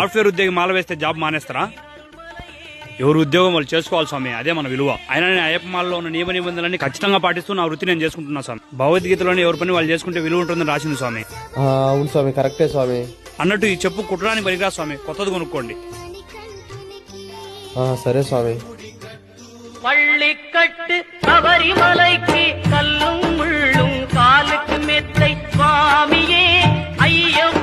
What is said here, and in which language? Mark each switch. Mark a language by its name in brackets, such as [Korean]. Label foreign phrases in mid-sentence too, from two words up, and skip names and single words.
[Telugu] సాఫ్ట్వేర్ ఉద్యోగి మాల వేస్తే జాబ్ మానేస్తారా? ఎవరు ఉద్యోగం వాళ్ళు చేసుకోవాలి స్వామి, అదే మన విలువ. అయినా నేను అయ్యప్ప మాలలో ఉన్న నియమ నిబంధనలన్నీ ఖచ్చితంగా పాటిస్తూ నా వృత్తి నేను చేసుకుంటున్నా స్వామి. భగవద్గీతలోని ఎవరి పని వాళ్ళు చేసుకుంటే విలువ ఉంటుందని రాసింది స్వామి. అవును స్వామి, కరెక్టే స్వామి. అన్నట్టు ఈ చెప్పు కుట్టడానికి పనికిరా స్వామి, కొత్తది కొనుక్కోండి. సరే స్వామి. [Tamil] பள்ளிக்கட்டு சபரிமலைக்கு கல்லும் முள்ளும் காலுக்கு மெத்தை சுவாமியே ஐயோ